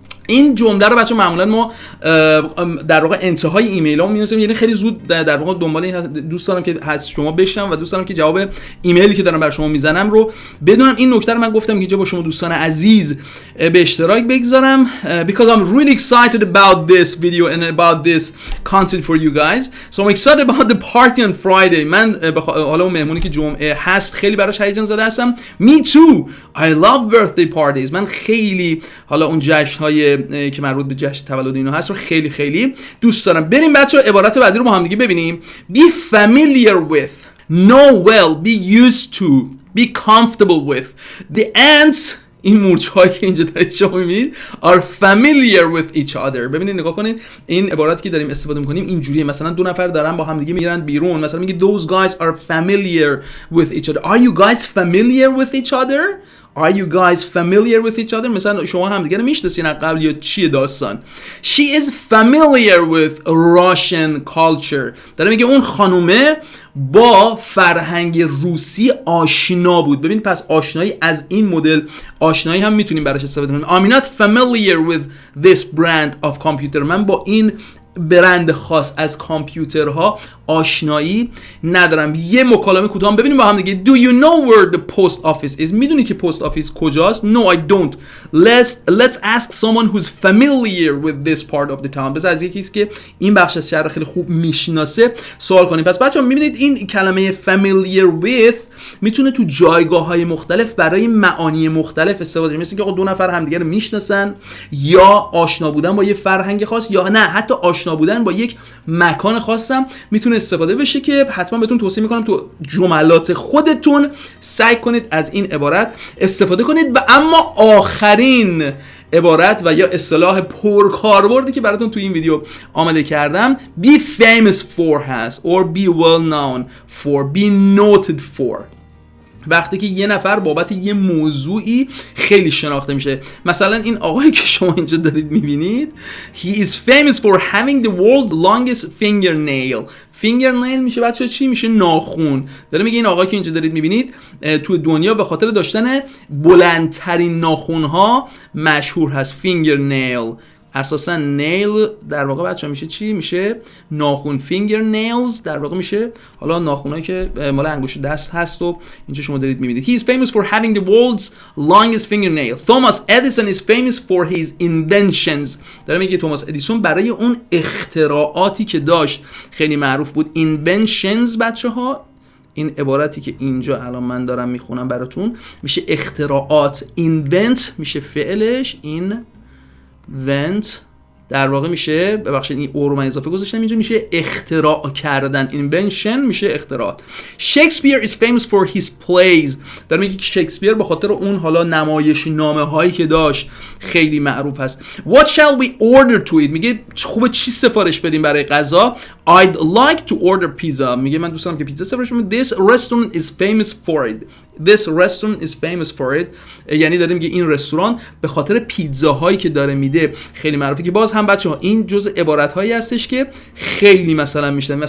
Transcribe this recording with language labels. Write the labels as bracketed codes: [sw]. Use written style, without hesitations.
[fa] این جمله رو بچه معمولا ما در واقع انتهای ایمیل ها می‌نویسیم، یعنی خیلی زود در واقع دنبال این دوست دارم که هست شما بشنم و دوست دارم که جواب ایمیلی که دارم برای شما میزنم رو بدونم. این نکته رو من گفتم که اینجا با شما دوستان عزیز به اشتراک بگذارم [en] because I'm really excited about this video and about this content for you guys. So I'm excited about the party on Friday. [fa] من حالا اون مهمونی که جمعه هست خیلی براش هیجان زده هستم. [en] Me too. I love birthday parties. [fa] من خیلی حالا اون جشن‌های که مربوط به جشن تولد اینو هست رو خیلی خیلی دوست دارم. بریم بچه‌ها عبارت بعدی رو با هم دیگه ببینیم. [en] Be familiar with, know well, be used to, be comfortable with. The ants [fa] این مورچه‌هایی که اینجا دارید شما می‌بینید [en] are familiar with each other. [fa] ببینید نگاه کنید این عبارتی که داریم استفاده می‌کنیم اینجوریه. مثلا دو نفر دارن با هم دیگه میرن بیرون، مثلا میگه [en] those guys are familiar with each other. Are you guys familiar with each other? Are you guys familiar with each other? [fa] مثلا شما هم دیگه رو میشناسین از قبل یا چیه داستان؟ [en] She is familiar with Russian culture. [fa] داره میگه اون خانومه با فرهنگ روسی آشنا بود. ببین پس آشنایی از این مدل آشنایی هم میتونیم براش استفاده کنیم. [en] I'm not familiar with this brand of computer. [fa] من با این برند خاص از کامپیوترها آشنایی ندارم. یه مکالمه کوتاه ببینیم با هم دیگه. [en] Do you know where the post office is? [fa] میدونی که پست آفیس کجاست؟ [en] No I don't. Let's ask someone who's familiar with this part of the town. [fa] بذار از یکیست که این بخش از شهر خیلی خوب میشناسه سوال کنیم. پس بچه‌ها میبینید این کلمه familiar with میتونه تو جایگاه‌های مختلف برای معانی مختلف استفاده بشه. مثل اینکه دو نفر همدیگه رو میشناسن یا آشنا بودن با یه فرهنگ خاص یا نه حتی آشنا بودن با یک مکان خاصم میتونه استفاده بشه که حتما بهتون توصیه میکنم تو جملات خودتون سعی کنید از این عبارت استفاده کنید. و اما آخرین عبارت و یا اصطلاح پرکاربردی که براتون تو این ویدیو آماده کردم [en] be famous for [fa] هست [en] or be well known for, be noted for. [fa] وقتی که یه نفر بابت یه موضوعی خیلی شناخته میشه. مثلا این آقایی که شما اینجا دارید میبینید [en] he is famous for having the world's longest fingernail. [fa] fingernail میشه بچه چی؟ میشه ناخون. داره میگه این آقایی که اینجا دارید میبینید تو دنیا به خاطر داشتن بلندترین ناخونها مشهور هست. fingernail اساسا نیل در واقع بچه‌ها میشه چی؟ میشه ناخون. فینگر نیلز در واقع میشه حالا ناخونایی که مال انگشت دست هست و اینجا شما دارید میبینید. [en] He is famous for having the world's longest fingernails. Thomas Edison is famous for his inventions. [fa] داره میگه توماس ادیسون برای اون اختراعاتی که داشت خیلی معروف بود. inventions بچه‌ها این عبارتی که اینجا الان من دارم میخونم براتون میشه اختراعات. invent میشه فعلش، invent در واقع میشه، ببخشید این او رو من اضافه گذاشتم اینجا، میشه اختراع کردن. invention میشه اختراع. [en] Shakespeare is famous for his plays. [fa] در میگه که شکسپیر به خاطر اون حالا نمایشنامه هایی که داشت خیلی معروف هست. [en] What shall we order to eat؟ [fa] میگه خوبه چی سفارش بدیم برای غذا. [en] I'd like to order pizza. [fa] میگه من دوست دارم که پیتزا سفارش بدم. [en] This restaurant is famous for it. This restaurant is famous for it. [fa] یعنی داره میگه این رستوران به خاطر پیتزاهایی که داره میده خیلی معروفه. که باز هم بچه‌ها این جزء عبارت هایی هستش که خیلی مثلا میشنن.